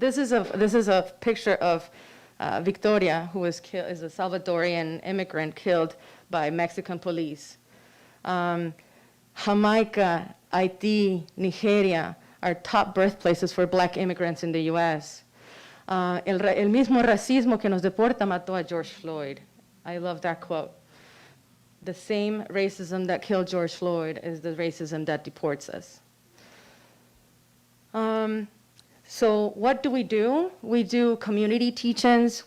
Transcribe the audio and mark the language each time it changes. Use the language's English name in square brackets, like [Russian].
[English] This is a picture of Victoria, who is a Salvadorian immigrant killed by Mexican police. Jamaica, Haiti, Nigeria are top birthplaces for black immigrants in the U.S. [Spanish] El mismo racismo que nos deporta mató a George Floyd. [English] I love that quote. The same racism that killed George Floyd is the racism that deports us. So what do? We do community teach-ins.